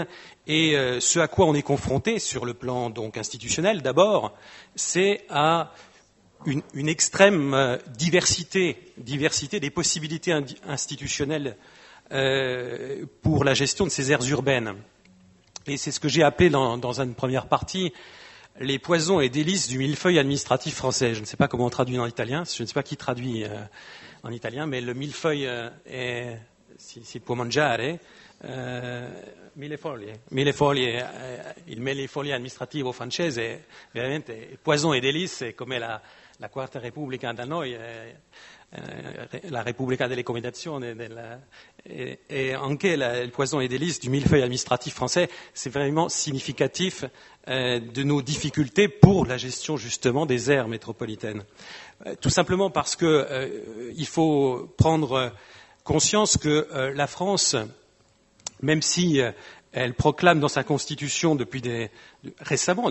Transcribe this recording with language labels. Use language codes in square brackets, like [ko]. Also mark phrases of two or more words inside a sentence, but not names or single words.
[fr] Et ce à quoi on est confronté sur le plan donc institutionnel, d'abord, c'est à une extrême diversité des possibilités institutionnelles pour la gestion de ces aires urbaines. Et c'est ce que j'ai appelé dans une première partie les poisons et délices du millefeuille administratif français. Je ne sais pas comment on traduit en italien, je ne sais pas qui traduit en italien, mais le millefeuille est... [it] si può mangiare, mille foglie, il millefoglie amministrativo francese veramente poison e delice, come la Quarta Repubblica da noi, la Repubblica delle Combinazioni, et anche il [fr] poison et délice du millefeuille administratif français, c'est vraiment significatif de nos difficultés pour la gestion justement des aires métropolitaines. Tout simplement parce que il faut prendre conscience que la France, même si elle proclame dans sa constitution récemment